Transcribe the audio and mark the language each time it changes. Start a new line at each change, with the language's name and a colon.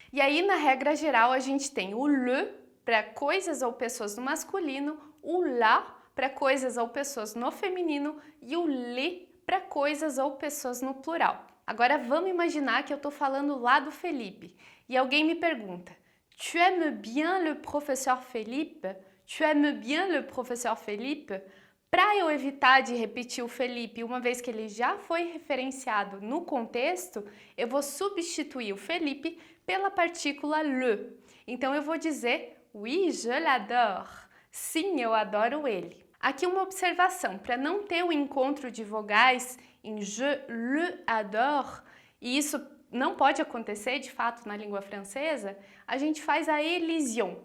Portuguese: E aí, na regra geral, a gente tem o le para coisas ou pessoas no masculino, o la para coisas ou pessoas no feminino e o le para coisas ou pessoas no plural. Agora, vamos imaginar que eu estou falando lá do Felipe e alguém me pergunta:
French: Tu aimes bien le professeur Felipe? Tu aimes bien le professeur Felipe?
Portuguese: Para eu evitar de repetir o Felipe, uma vez que ele já foi referenciado no contexto, eu vou substituir o Felipe pela partícula le. Então eu vou dizer
French: oui, je l'adore.
Portuguese: Sim, eu adoro ele. Aqui uma observação, para não ter o encontro de vogais em
French: je le adore,
Portuguese: e isso não pode acontecer de fato na língua francesa, a gente faz a elision.